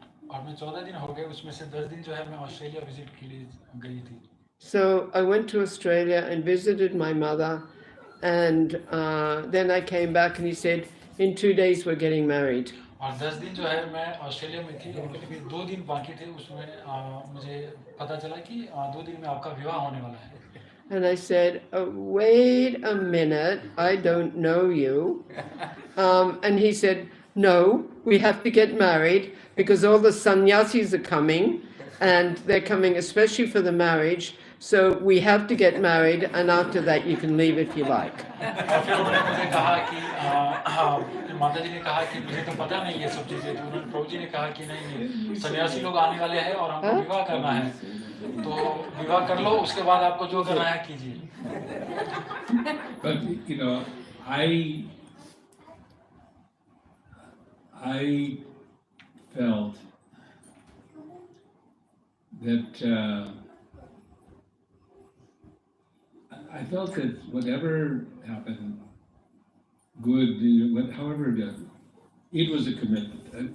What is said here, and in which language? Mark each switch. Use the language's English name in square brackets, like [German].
[Hindi] और मैं 14 दिन हो गए, उसमें से 10 दिन जो है मैं ऑस्ट्रेलिया विजिट के लिए गई थी. [English] So I went to Australia and visited my mother, and then I came back and he said, in 2 days we're getting married. [Hindi] और 10 दिन जो है मैं ऑस्ट्रेलिया में थी और फिर 2 दिन बाकी थे, उसमें मुझे पता चला कि 2 दिन में आपका विवाह होने वाला है. [English] And I said, oh, wait a minute, I don't know you. And he said, no, we have to get married because all the sannyasis are coming, and they're coming especially for the marriage. So we have to get married, and after that you can leave if you like. [Hindi] और फिर उन्होंने मुझे कहा कि माता जी ने कहा कि मुझे तो पता नहीं ये सब चीज़ें, तो उन्होंने प्रभु जी ने कहा कि नहीं, सन्यासी लोग आने वाले हैं और हमको विवाह करना है, तो विवाह कर लो, उसके बाद आपको जो करना है कीजिए. [English] But you know, I felt that I felt that whatever happened, good, however it did, it was a commitment.